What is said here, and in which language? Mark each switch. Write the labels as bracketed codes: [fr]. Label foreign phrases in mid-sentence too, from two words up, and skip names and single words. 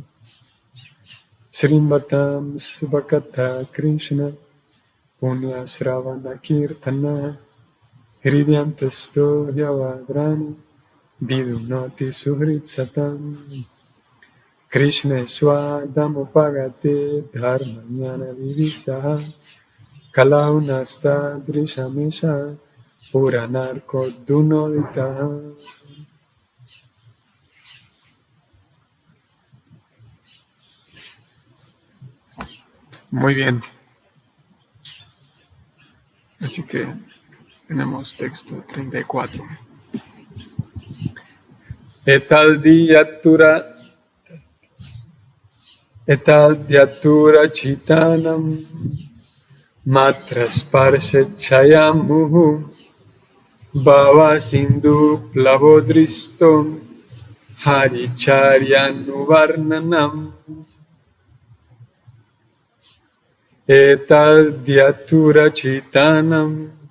[sa] Srimvatam Subhakata Krishna Punya Sravana Kirtana Hridyantasto Yavadrani Vidunati Suhrit Satam Krishna Swadamupagate Dharmanyana Vivisaha Kalaunasta Drishamesha Puranarko Dunodita. [es] Muy bien. Así que tenemos texto 34. [sa] Etadyatura chitanam matrasparshe chayamuhu bhava sindhu plavodristom Haricharyanuvarnanam etadhyatura chitanam